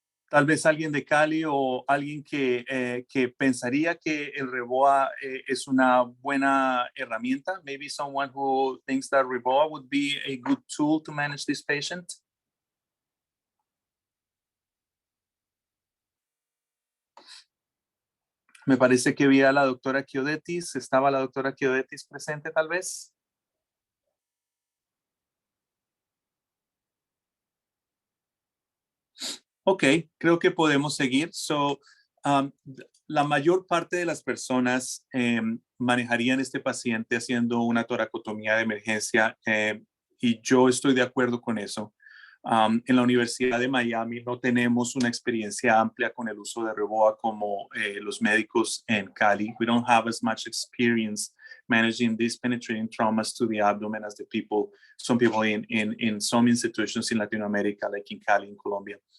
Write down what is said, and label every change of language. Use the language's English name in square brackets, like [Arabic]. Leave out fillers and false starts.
[Spanish] Tal vez alguien de Cali o alguien que pensaría que el Riboa es una buena herramienta. [English] Maybe someone who thinks that Riboa would be a good tool to manage this patient. [Spanish] Me parece que vi a la doctora Chiodetis. ¿Estaba la doctora Chiodetis presente tal vez? Ok, creo que podemos seguir. La mayor parte de las personas manejarían este paciente haciendo una toracotomía de emergencia y yo estoy de acuerdo con eso. En la Universidad de Miami no tenemos una experiencia amplia con el uso de Riboa como los médicos en Cali. [English] We don't have as much experience managing these penetrating traumas to the abdomen as some people in some institutions in Latin America, like in Cali, in Colombia.